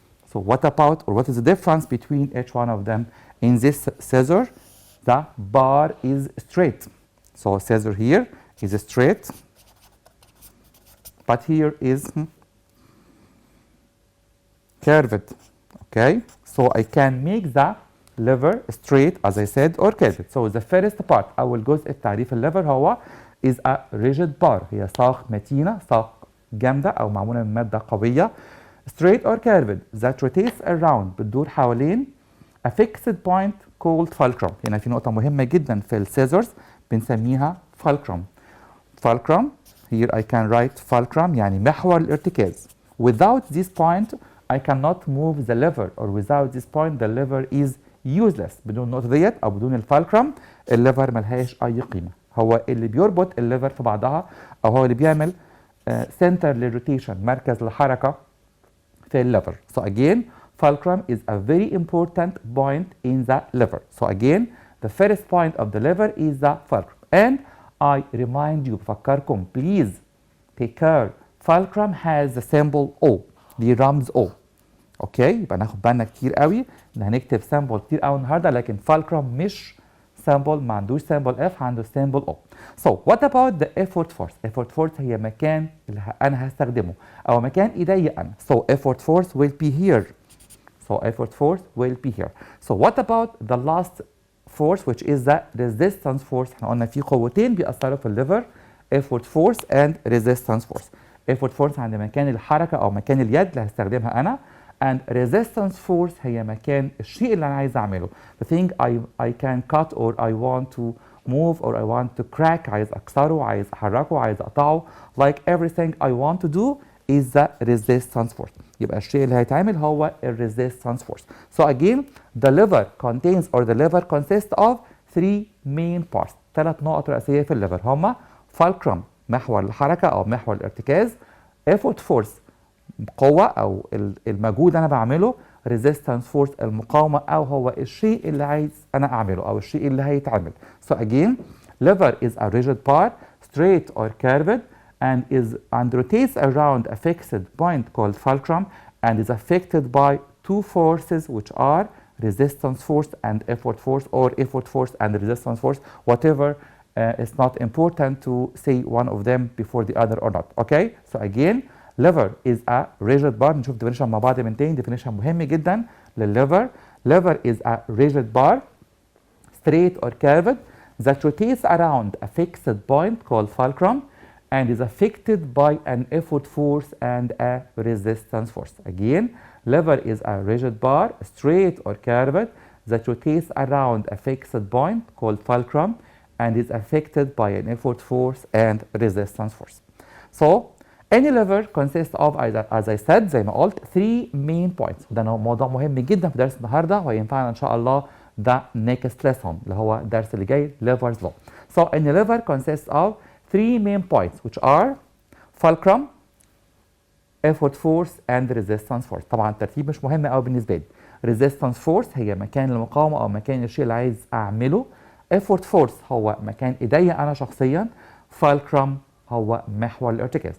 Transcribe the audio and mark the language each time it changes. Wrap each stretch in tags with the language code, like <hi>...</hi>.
<en>So what about, or what is the difference between each one of them? In this scissor, the bar is straight. So scissor here is straight, but here is curved. Okay, so I can make the lever straight as I said or curved. So the first part</en> <ar>أول جزء في تعريف الليفر هو</ar> <en>is a rigid bar،</en> <ar>هي ساق متينة، ساق جامدة أو معمولة من مادة قوية.</ar> <en>straight or curved that rotates around</en> <ar>بتدور حوالين</ar> <en>a fixed point called fulcrum.</en> <ar>هنا في نقطة مهمة جدا في السيزرز بنسميها fulcrum.</ar> <en>fulcrum here I can write fulcrum</en> <ar>يعني محور الارتكاز.</ar> <en>Without this point I cannot move the lever, or without this point the lever is useless.</en> <ar>بدون النقطة ديت أو بدون الفالكرم الليفر ملهاش أي قيمة. هو اللي بيربط الليفر في بعضها أو هو اللي بيعمل center للروتيشن، مركز الحركة في الليفر.</ar> <en>So again, fulcrum is a very important point in the lever. So again, the first point of the lever is the fulcrum. And I remind you</en> <ar>بفكركم</ar> <en>please take care. Fulcrum has the symbol O.</en> <ar>دي رمز O. اوكي، يبقى ناخد بالنا كتير قوي ان هنكتب سيمبل كتير قوي النهارده، لكن fulcrum مش سيمبل، ما عندوش سيمبل F، عنده سيمبل O.</ar> <en>So what about the effort force?</en> <ar>effort force هي مكان اللي انا هستخدمه او مكان ايديا انا.</ar> <en>So effort force will be here. So effort force will be here. So what about the last force which is the resistance force؟</en> <ar>احنا قلنا في قوتين بيأثروا في الليفر،</ar> <en>effort force and resistance force.</en> <ar>effort force عند مكان الحركة أو مكان اليد اللي هستخدمها أنا، and resistance force هي مكان الشيء اللي أنا عايز أعمله.</ar> <en>The thing I can cut or I want to move or I want to crack،</en> <ar>عايز أكسره، عايز أحركه، عايز أقطعه.</ar> <en>Like everything I want to do is the resistance force.</en> <ar>يبقى الشيء اللي هيتعمل هو resistance force.</ar> <en>So again, the lever contains or the lever consists of three main parts.</en> <ar>3 نقط رئيسية في الليفر هما fulcrum محور الحركة أو محور الارتكاز، effort force قوة أو المجهود أنا بعمله، resistance force المقاومة أو هو الشيء اللي عايز أنا أعمله أو الشيء اللي هيتعمل.</ar> <en>So again, lever is a rigid bar, straight or curved, and rotates around a fixed point called fulcrum and is affected by 2 forces which are resistance force and effort force, or effort force and resistance force, whatever. It's not important to say one of them before the other or not. Okay? So again, lever is a rigid bar.</en> <ar>نشوف definition مع بعض من تاني.</ar> <en>definition</en> <ar>مهم جدا للlever.</ar> <en>Lever is a rigid bar, straight or curved, that rotates around a fixed point called fulcrum and is affected by an effort force and a resistance force. Again, lever is a rigid bar, straight or curved, that rotates around a fixed point called fulcrum and is affected by an effort force and resistance force. So, any lever consists of, as I said,</en> <ar>زي ما قلت,</ar> <en>3 main points.</en> <ar>وده موضوع مهم جدا في درس النهارده وهينفعنا ان شاء الله ده</ar> <en>next lesson</en> <ar>اللي هو الدرس اللي جاي levers law.</ar> <en>So, any lever consists of 3 main points which are fulcrum, effort force and resistance force.</en> <ar>طبعا الترتيب مش مهم قوي بالنسبه لي. resistance force هي مكان المقاومه او مكان الشيء اللي عايز اعمله. effort force هو مكان ايديا انا شخصيا. fulcrum هو محور الارتكاز.</ar>